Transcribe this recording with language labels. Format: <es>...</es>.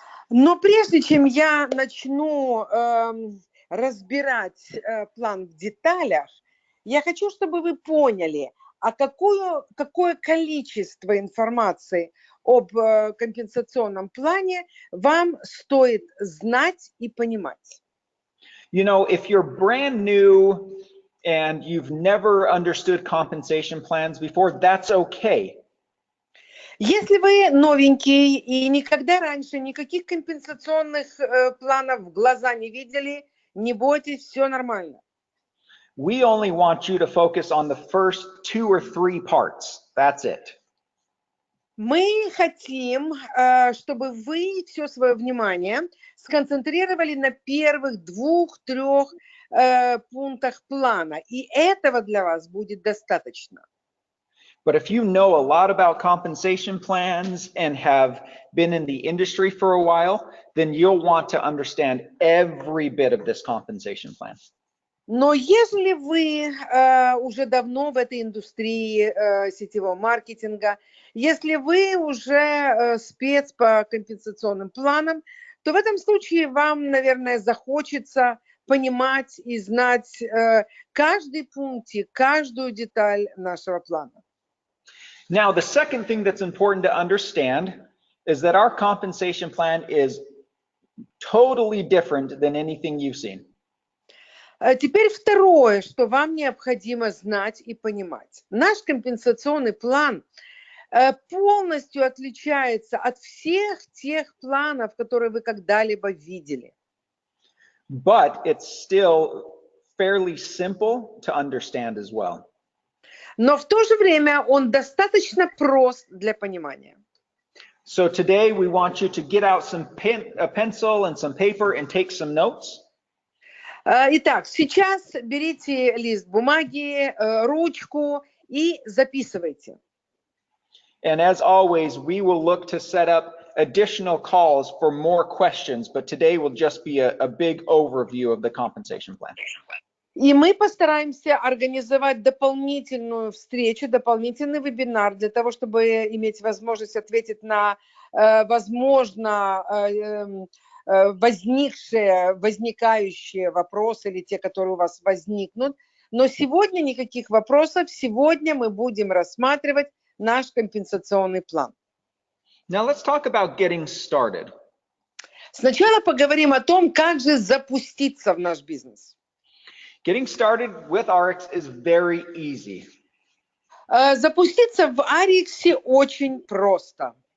<ru>Но прежде чем я начну разбирать план в деталях, я хочу, чтобы вы поняли, какое количество информации об компенсационном плане вам стоит знать и понимать.</ru> <en>You know, if you're brand new and you've never understood compensation plans before, that's okay.</en> <ru>Если вы новенький и никогда раньше никаких компенсационных планов в глаза не видели, не бойтесь, все нормально.</ru> <en>We only want you to focus on the first 2 or 3 parts. That's it.</en> <ru>Мы хотим, чтобы вы все свое внимание сконцентрировали на первых 2-3 пунктах плана, и этого для вас будет достаточно.</ru> <en>But if you know a lot about compensation plans and have been in the industry for a while, then you'll want to understand every bit of this compensation plan.</en> <ru>Но если вы уже давно в этой индустрии сетевого маркетинга, если вы уже спец по компенсационным планам, то в этом случае вам, наверное, захочется понимать и знать каждый пунктик, каждую деталь нашего плана.</ru> <en>Now, the second thing that's important to understand is that our compensation plan is totally different than anything you've seen.</en> <ru>Теперь второе, что вам необходимо знать и понимать. Наш компенсационный план полностью отличается от всех тех планов, которые вы когда-либо видели.</ru> <en>But it's still fairly simple to understand as well.</en> <ru>Но в то же время он достаточно прост для понимания.</ru> <en>So today we want you to get out a pencil and some paper and take some notes.</en> <ru>Итак, сейчас берите лист бумаги, ручку и записывайте.</ru> <en>And as always, we will look to set up additional calls for more questions, but today will just be a big overview of the compensation plan.</en> <ru>И мы постараемся организовать дополнительную встречу, дополнительный вебинар для того, чтобы иметь возможность ответить на, возможно, возникающие вопросы или те, которые у вас возникнут. Но сегодня никаких вопросов. Сегодня мы будем рассматривать наш компенсационный план.</ru> <en>Now let's talk about getting started.</en> <ru>Сначала поговорим о том, как же запуститься в наш бизнес.</ru> <en>Getting started with ARIIX is very easy.</en> <ru>Запуститься в ARIIX очень просто.</ru>